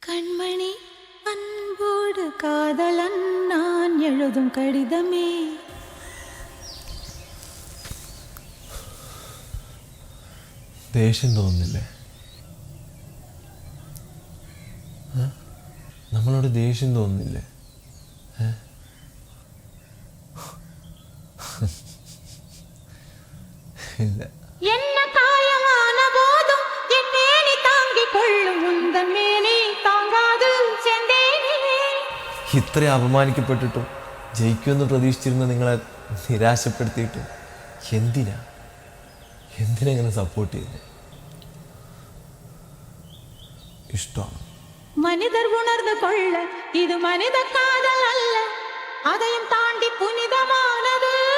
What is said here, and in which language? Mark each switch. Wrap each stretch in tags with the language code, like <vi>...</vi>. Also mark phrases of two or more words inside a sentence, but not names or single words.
<ta>கண்மணி அன்போடு காதலன் நான் எழுதும் கடிதமே.</ta> <ml>ദേഷ്യം തോന്നുന്നില്ലേ? നമ്മളോട് ദേഷ്യം തോന്നുന്നില്ലേ? ഇല്ല.</ml> <ta>என்ன காயமான போதும் என் மேனி தாங்கிக் கொள்ளும் உந்தன் மேனி தாங்காது செந்தேனே.</ta> <ml>ഇത്ര അപമാനിക്കപ്പെട്ടിട്ടും ജയിക്കുമെന്ന് പ്രതീക്ഷിച്ചിരുന്ന നിങ്ങളെ നിരാശപ്പെടുത്തിയിട്ടും എന്തിനെങ്ങനെ സപ്പോർട്ട് ചെയ്തേ? ഇഷ്ടമാണ്.</ml> <ta>மனிதர் உணர்ந்து கொள்ள இது மனித காதல் அல்ல, அதையும் தாண்டி புனிதமானது.</ta>